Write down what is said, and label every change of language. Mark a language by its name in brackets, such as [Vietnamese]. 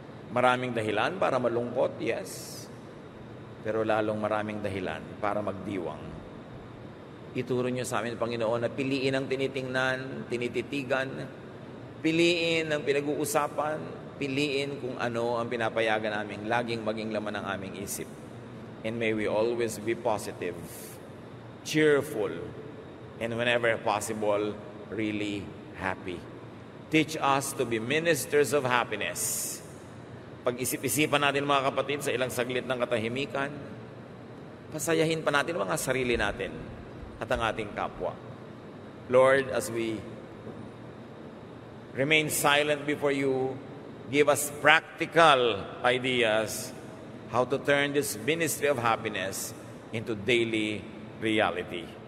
[Filipino] Maraming dahilan para malungkot, yes. Pero lalong maraming dahilan para magdiwang. Ituro niyo sa amin, Panginoon, na piliin ang tinitingnan, tinititigan, piliin ang pinag-uusapan, piliin kung ano ang pinapayagan namin, laging maging laman ng aming isip. [English] And may we always be positive, cheerful, and whenever possible, really happy. Teach us to be ministers of happiness. [Filipino] Pag-isip-isipan natin mga kapatid sa ilang saglit ng katahimikan, pasayahin pa natin mga sarili natin at ang ating kapwa. [English] Lord, as we remain silent before you, give us practical ideas how to turn this ministry of happiness into daily reality.